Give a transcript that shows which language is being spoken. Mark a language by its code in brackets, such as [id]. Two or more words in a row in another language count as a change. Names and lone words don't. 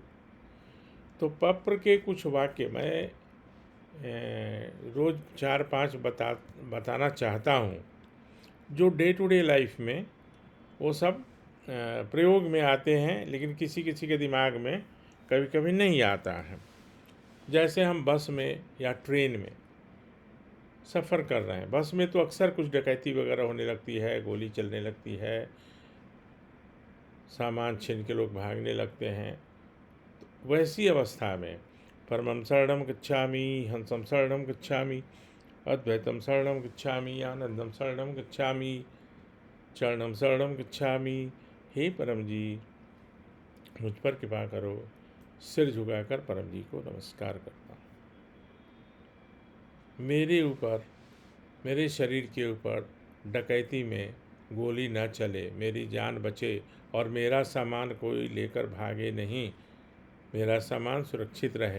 [hi] तो पप्र के कुछ वाक्य मैं रोज़ 4-5 बताना चाहता हूँ, जो [en] day to day life [hi] में वो सब प्रयोग में आते हैं, लेकिन किसी किसी के दिमाग में कभी कभी नहीं आता है। जैसे हम बस में या ट्रेन में सफ़र कर रहे हैं, बस में तो अक्सर कुछ डकैती वगैरह होने लगती है, गोली चलने लगती है, सामान छीन के लोग भागने लगते हैं। तो वैसी अवस्था में [sa] परमं शरणं गच्छामि, हंसं शरणं गच्छामि, अद्वैतम शरणं गच्छामि, आनंदम शरणं गच्छामि, चरणम शरणं गच्छामि। [hi] हे परम जी, मुझ पर कृपा करो। सिर झुकाकर परम जी को नमस्कार करता हूँ। मेरे ऊपर, मेरे शरीर के ऊपर डकैती में गोली न चले, मेरी जान बचे और मेरा सामान कोई लेकर भागे नहीं, मेरा सामान सुरक्षित रहे।